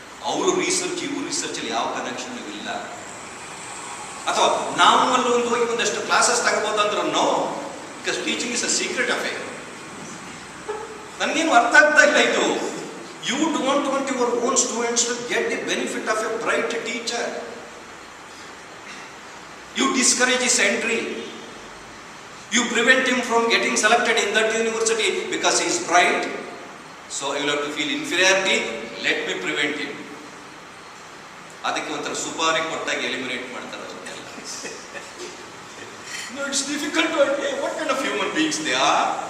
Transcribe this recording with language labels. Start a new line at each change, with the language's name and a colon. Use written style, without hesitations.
Kannada: ಅವರು ರಿಸರ್ಚ್ ಇವರು ರಿಸರ್ಚ್ ಅಲ್ಲಿ ಯಾವ ಕನೆಕ್ಷನ್ ಇಲ್ಲ. ಅಥವಾ ನಾವು ಅಲ್ಲಿ ಹೋಗಿ ಒಂದಷ್ಟು ಕ್ಲಾಸಸ್ ತಗೋಬಹುದು no,
English: Because teaching is a secret affair.
Kannada: ನನಗೇನು ಅರ್ಥ ಆಗ್ತಾ ಇಲ್ಲ ಇದು.
English: You don't want your own students to get the benefit of a bright teacher. You discourage his entry. You prevent him from getting selected in that university because he is bright. So I will have to feel inferiority. Let me prevent him.
Kannada: ಅದಕ್ಕೆ ಒಂಥರ ಸುಪಾರಿ ಕೊಟ್ಟಾಗಿ eliminate ಮಾಡ್ತಾರೆ ಅವ್ರನ್ನೆಲ್ಲ.
English: No, it's difficult to understand what kind of human beings they are.